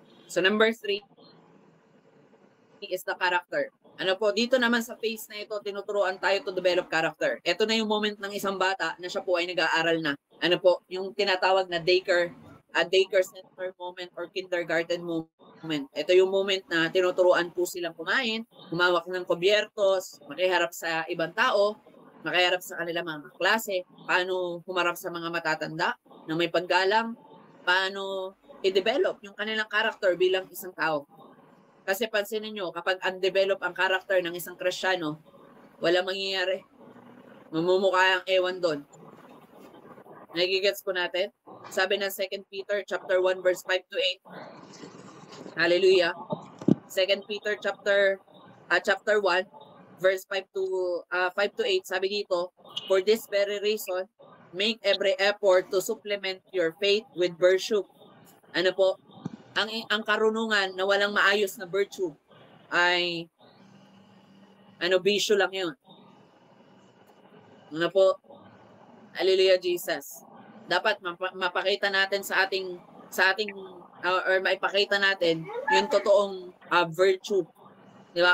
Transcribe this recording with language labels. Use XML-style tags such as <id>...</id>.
<en>So number 3 is the character.</en> <tl>Dito naman sa phase na ito, tinuturuan tayo</tl> <en>to develop character.</en> <tl>Ito na yung moment ng isang bata na siya po ay nag-aaral na. Yung tinatawag na daycare</tl> <en>a daycare center moment or kindergarten moment.</en> <tl>Ito yung moment na tinuturuan po silang kumain, humawak ng kubyertos, makiharap sa ibang tao, makiharap sa kanilang mga klase, paano humarap sa mga matatanda na may paggalang, paano i-develop yung kanilang character bilang isang tao. Kasi pansinin nyo, kapag undevelop ang character ng isang Kristiyano, wala mangyayari. Mamumukha ang ewan doon. Nagigets po natin? Sabi ng 2 Peter chapter 1 verse 5 to 8. Hallelujah.</tl> <en>2 Peter chapter 1 verse 5 to 8,</en> <tl>sabi dito,</tl> <en>for this very reason, make every effort to supplement your faith with virtue.</en> <tl>Ano po? Ang karunungan na walang maayos na virtue ay bisyo lang 'yun. Ano po? Hallelujah, Jesus. Dapat mapakita natin sa ating or maipakita natin yung totoong virtue. Di ba?</tl>